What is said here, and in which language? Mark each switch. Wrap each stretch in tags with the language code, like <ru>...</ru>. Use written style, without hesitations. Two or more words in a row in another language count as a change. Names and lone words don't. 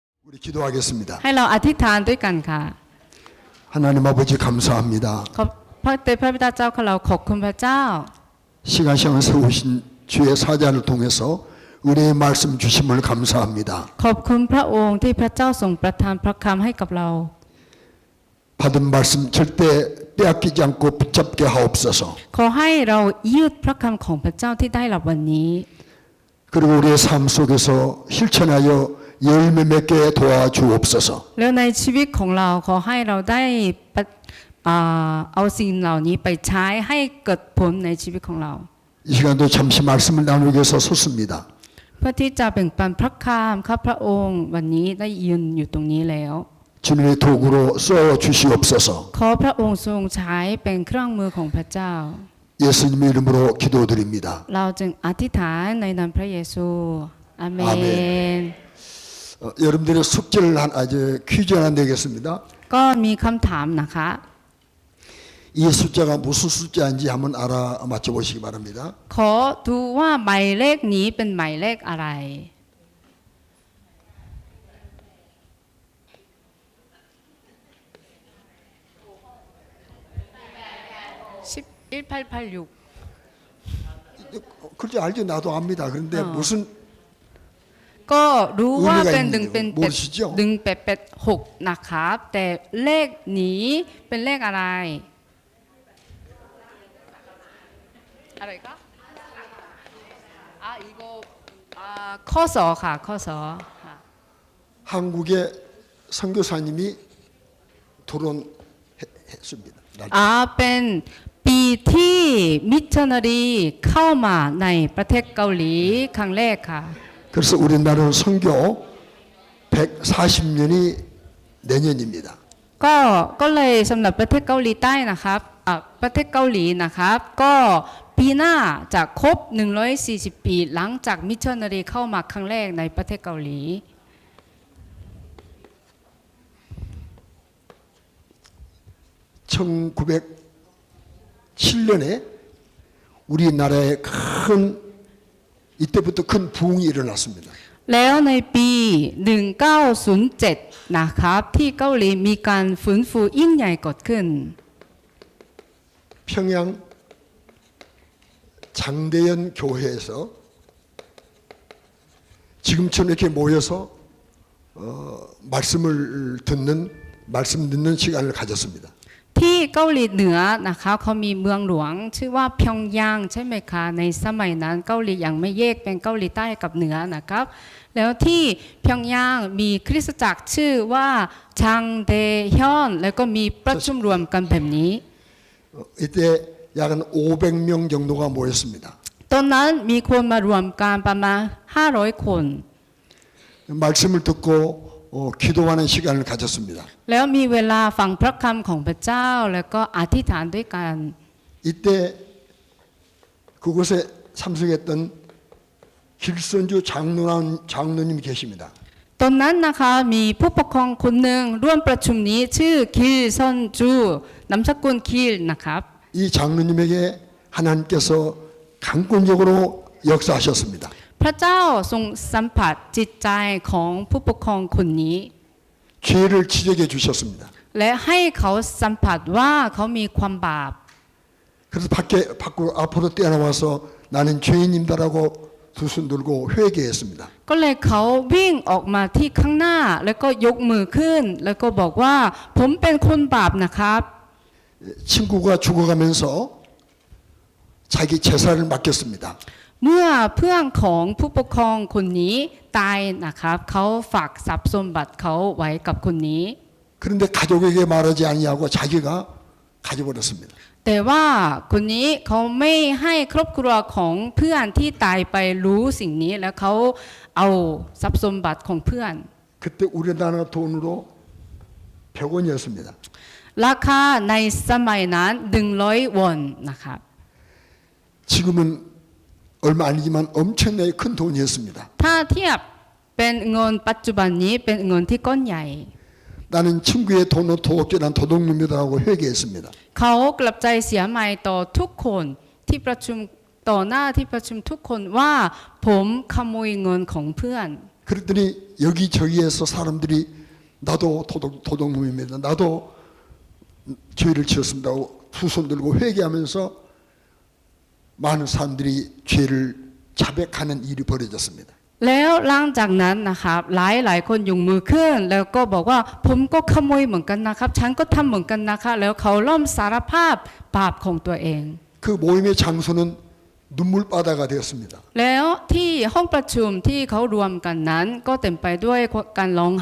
<ko>우리 기도하겠습니다.</ko> <th>ให้เราอธิษฐานด้วยกันค่ะ</th> <ko>하나님 아버지 감사합니다.</ko> <th>ขอบพระเตพระบิดาเจ้าของเราขอบคุณพระเจ้า</th> <ko>시간을 세우신 주의 사자를 통해서 은혜의 말씀 주심을 감사합니다.</ko> <th>ขอบคุณพระองค์ที่พระเจ้าทรงประทานพระคำให้กับเรา</th> <ko>받은 말씀 절대 빼앗기지 않고 붙잡게 하옵소서.</ko> <th>ขอให้เรายึดพระคำของพระเจ้าที่ได้รับวันนี้</th> <ko>그리고 우리의 삶 속에서 실천하여 열매 맺게 도와주옵소서.</ko> <th>แล้วในชีวิตของเราขอให้เราได้เอาสิ่งเหล่านี้ไปใช้ให้เกิดผลในชีวิตของเรา</th> <ko>이 시간도 잠시 말씀을 나누기 위해서 섰습니다.</ko> <th>เพื่อที่จะแบ่งปันพระคำข้าพระองค์วันนี้ได้ยืนอยู่ตรงนี้แล้ว</th> <ko>주님의 도구로 써 주시옵소서.</ko> <th>ขอพระองค์ทรงใช้เป็นเครื่องมือของพระเจ้า</th> <ko>예수님의 이름으로 기도드립니다.</ko> <th>เราจึงอธิษฐานในนามพระเยซูอาเมน</th> <ko>여러분들의 숙제를 아주 퀴즈 하나 내겠습니다.</ko> <th>ก็มีคำถามนะคะ</th> <ko>이 숫자가 무슨 숫자인지 한번 알아 맞춰보시기 바랍니다.</ko> <th>ขอดูว่าหมายเลขนี้เป็นหมายเลขอะไร1886</th> <ko>그렇지 알죠. 나도 압니다. 그런데 무슨</ko> <th>ก็รู้ว่าเป็น</th> <ko>모르시죠?</ko> <th>1886นะครับแต่เลขนี้เป็นเลขอะไรอะไรก็이거ข้อสอค่ะข้อสอ</th> <ko>한국의 선교사님이 토론했습니다.</ko> <th>เป็นปีที่มิชชันนารีเข้ามาในประเทศเกาหลีครั้งแรกค่ะ</th> <ko>그래서 우리나라는 선교 140년이 내년입니다.</ko> <th>ก็เลยสำหรับประเทศเกาหลีใต้นะครับประเทศเกาหลีนะครับก็ปีหน้าจะครบ140 ปีหลังจากมิชชันนารีเข้ามาครั้งแรกในประเทศเกาหลี</th> <ko>1907년에 우리나라에 이때부터 큰 부흥이 일어났습니다.</ko> <th>แล้วในปี 1907 นะครับที่เกาหลีมีการฟื้นฟูยิ่งใหญ่เกิดขึ้น</th> <ko>평양 장대연 교회에서 지금처럼 이렇게 모여서 말씀 듣는 시간을 가졌습니다.</ko> <th>ที่เกาหลีเหนือนะคะเขามีเมืองหลวงชื่อว่าพยองยางใช่ไหมคะในสมัยนั้นเกาหลียังไม่แยกเป็นเกาหลีใต้กับเหนือนะครับแล้วที่พยองยางมีคริสตจักรชื่อว่าชางเดฮยอนแล้วก็มีประชุมรวมกันแบบนี้</th> <ko>이때 약 500명 정도가 모였습니다.</ko> <th>ตอนนั้นมีคนมารวมกันประมาณ500 คน</th> <ko>말씀을 듣고 기도하는 시간을 가졌습니다.</ko> <th>แล้วมีเวลาฟังพระคำของพระเจ้าแล้วก็อธิษฐานด้วยกัน</th> <ko>이때 그곳에 참석했던 길선주 장로님이 계십니다.</ko> <th>ตอนนั้นนะคะมีผู้ปกครองคนหนึ่งร่วมประชุมนี้ชื่อคิลซอนจูนามสกุลคิลนะครับ</th> <ko>이 장로님에게 하나님께서 강권적으로 역사하셨습니다.</ko> <th>พระเจ้าทรงสัมผัสจิตใจของผู้ปกครองคนนี้</th> <ko>죄를 지적해 주셨습니다.</ko> <th>และให้เขาสัมผัสว่าเขามีความบาป</th> <ko>그래서 밖으로 앞으로 뛰어나와서 나는 죄인입니다라고 두 손 들고 회개했습니다.</ko> <th>ก็เลยเขาวิ่งออกมาที่ข้างหน้าแล้วก็ยกมือขึ้นแล้วก็บอกว่าผมเป็นคนบาปนะครับ</th> <ko>친구가 죽어가면서 자기 제사를 맡겼습니다.</ko> <th>เมื่อเพื่อนของผู้ปกครองคนนี้ตายนะครับเขาฝากทรัพย์สมบัติเขาไว้กับคนนี้</th> <ko>그런데 가족에게 말하지 아니하고 자기가 가져버렸습니다.</ko> <th>แต่ว่าคนนี้เขาไม่ให้ครอบครัวของเพื่อนที่ตายไปรู้สิ่งนี้แล้วเขาเอาทรัพย์สมบัติของเพื่อน</th> <ko>그때 우리나라 돈으로 100원이었습니다.</ko> <th>ราคาในสมัยนั้น100 วอนนะครับ</th> <ko>지금은 얼마 아니지만 엄청나게 큰 돈이었습니다.</ko> <th>ถ้าเทียบเป็นเงินปัจจุบันนี้เป็นเงินที่ก้อนใหญ่</th> <ko>나는 친구의 돈을 도둑질한 도둑놈이라고 회개했습니다.</ko> <th>เขากลับใจเสียใหม่ต่อทุกคนที่ประชุมต่อหน้าที่ประชุมทุกคนว่าผมขโมยเงินของเพื่อน</th> <ko>그랬더니 여기저기에서 사람들이 나도 도둑놈입니다. 나도 죄를 지었습니다 하고 두 손 들고 회개하면서 많은 사람들이 죄를 자백하는 일이 벌어졌습니다.</ko> <th>แล้วหลังจากนั้นนะครับหลายคนยกมือขึ้น แล้วก็บอกว่าผมก็ขโมยเหมือนกันนะครับฉันก็ทำเหมือนกันนะคะแล้วเขาเริ่มสารภาพบาปของตัวเอง</th> <ko>그 모임의 장소는 눈물바다가 되었습니다.</ko> <th>แล้วที่ห้องประชุมที่เขารวมกันนั้นก็เต็มไปด้วยการร้องไห้</th>